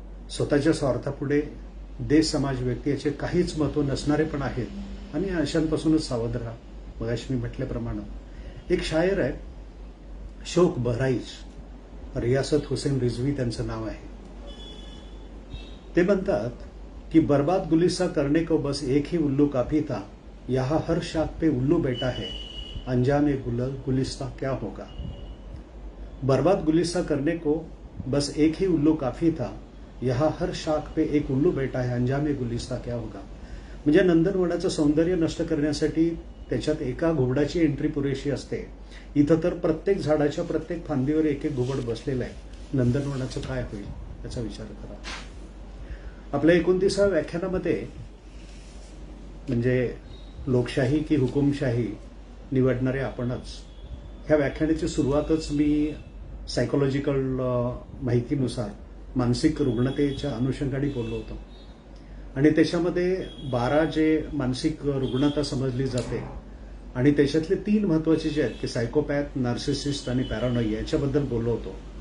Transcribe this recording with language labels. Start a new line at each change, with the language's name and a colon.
Marathi: स्वतःच्या स्वार्थापुढे देश समाज व्यक्ती याचे काहीच महत्व नसणारे पण आहेत आणि अशांपासूनच सावध राहा. मगाशी मी म्हटल्याप्रमाणे एक शायर आहे शोक बहराईच, रियासत हुसेन रिझवी त्यांचं नाव आहे. ते म्हणतात की
Hindi: बर्बाद गुलिस्ता करने को बस एक ही उल्लू काफी था, यहाँ हर शाख पे उल्लू बैठा है, अंजामे गुलिस्ता क्या होगा. बर्बाद गुलिस्ता करने को बस एक ही उल्लू काफी था, यहाँ हर शाख पे एक उल्लू बैठा है, अंजामे गुलिस्ता क्या होगा.
Marathi: म्हणजे नंदनवनाचं सौंदर्य नष्ट करण्यासाठी त्याच्यात एका घुबडाची एंट्री पुरेशी असते. इथं तर प्रत्येक झाडाच्या प्रत्येक फांदीवर एक एक घुबड बसलेलं आहे. नंदनवनाचं काय होईल याचा विचार करा. आपल्या 29व्या व्याख्यानामध्ये म्हणजे लोकशाही की हुकुमशाही निवडणारे आपणच, ह्या व्याख्यानाची सुरुवातच मी सायकोलॉजिकल माहितीनुसार मानसिक रुग्णतेच्या अनुषंगाने बोललो होतो आणि त्याच्यामध्ये 12 जे मानसिक रुग्णता समजली जाते आणि त्याच्यातले 3 महत्वाचे जे आहेत की सायकोपॅथ, नार्सिसिस्ट आणि पॅरानोइया याच्याबद्दल बोललो होतो.